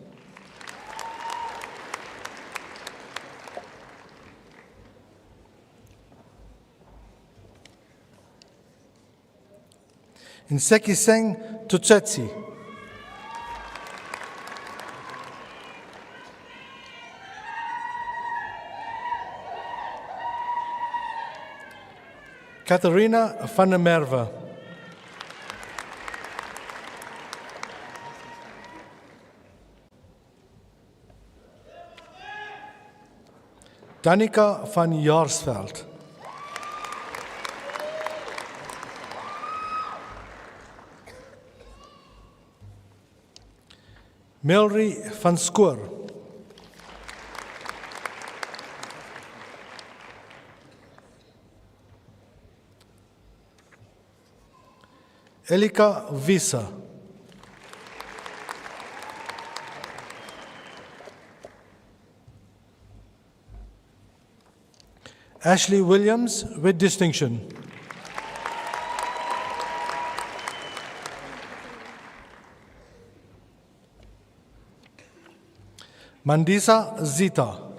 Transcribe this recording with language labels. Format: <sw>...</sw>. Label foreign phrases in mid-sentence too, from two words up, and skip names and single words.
<en>Nsekiseng Tutsetsi. Katharina van der Merwe. Danica van Jaarsveld. Melry van Skoor. Elika Visa. Ashley Williams with distinction. Mandisa Zita.</en>